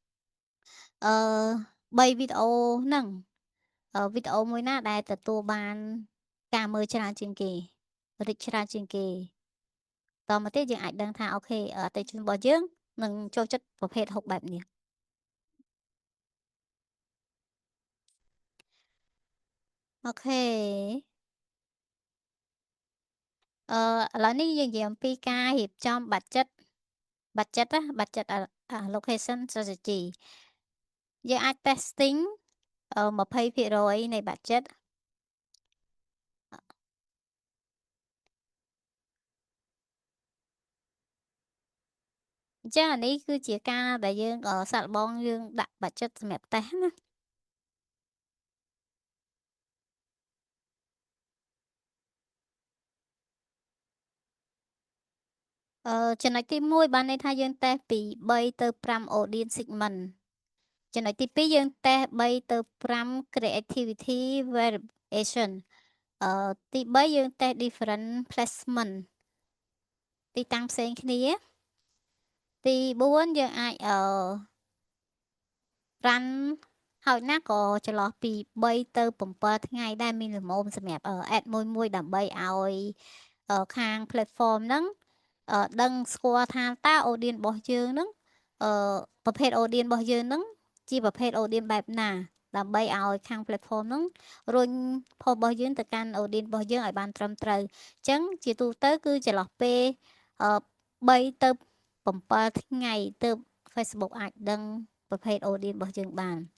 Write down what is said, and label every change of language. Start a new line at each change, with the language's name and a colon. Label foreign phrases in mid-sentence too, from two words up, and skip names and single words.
Khmer: 3 វីដេអូហ្នឹងវីដេអូមួយណាដែលទទួលបានការមើលច្រើនជាងគេរីកច្រើនជាងគេតមកទៀតយើងអាចដឹងថាអូខេអតិថិជនរបស់យើងនឹងចូលចិត្តប្រភេទហុកបែបនេះ អូខេឥឡូវនេះយើងនិយាយអំពីការរៀបចំ budget ណា
English: budget allocation strategy
Khmer: យើងអាច testing 20% នៃ budget អញ្ចឹងអានេះគឺជាការដែលយើងសាកល្បងយើងដាក់ budget សម្រាប់តេស្តណា ចំណុចទី1បានន័យថាយើងតេស្តពី3ទៅ5
English: audience segment
Khmer: ចំណុចទី2យើងតេស្ត3ទៅ5
English: creativity variation
Khmer: ទី3យើងតេស្ត
English: different placement
Khmer: ទីតាំងផ្សេងគ្នាទី4យើងអាច រ៉ាន់ហើយណាក៏ចន្លោះពី3ទៅ7ថ្ងៃដែរមានល្មមសម្រាប់ ad មួយដើម្បីឲ្យ ខាង platform ហ្នឹងដឹងស្គាល់ថាតើ audience របស់យើងហ្នឹងប្រភេទ audience របស់យើងហ្នឹងជាប្រភេទ audience បែបណាដើម្បីឲ្យខាង platform ហ្នឹងរុញ post របស់យើងទៅកាន់ audience របស់យើងឲ្យបានត្រឹមត្រូវអញ្ចឹងជាទូទៅគឺចន្លោះពេល3ទៅ7ថ្ងៃទើប Facebook អាចដឹងប្រភេទ audience របស់យើងបាន